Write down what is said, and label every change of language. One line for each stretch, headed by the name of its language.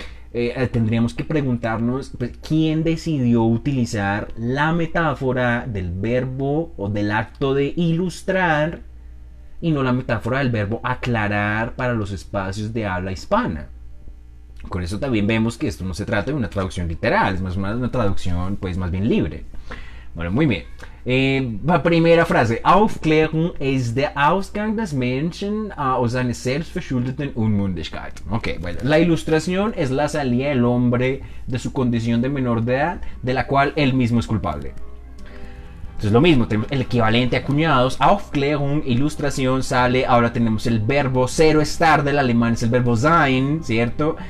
Spanish: Tendríamos que preguntarnos, pues, quién decidió utilizar la metáfora del verbo o del acto de ilustrar y no la metáfora del verbo aclarar para los espacios de habla hispana. Con eso también vemos que esto no se trata de una traducción literal, es más una traducción, pues, más bien libre. Bueno, muy bien. La primera frase.
German: Aufklärung ist der Ausgang des Menschen aus seiner selbstverschuldeten Unmündigkeit.
Spanish: Ok, bueno. La ilustración es la salida del hombre de su condición de menor de edad, de la cual él mismo es culpable. Entonces lo mismo, tenemos el equivalente acuñados, Aufklärung, ilustración, sale, ahora tenemos el verbo cero estar del alemán, es el verbo sein, ¿cierto?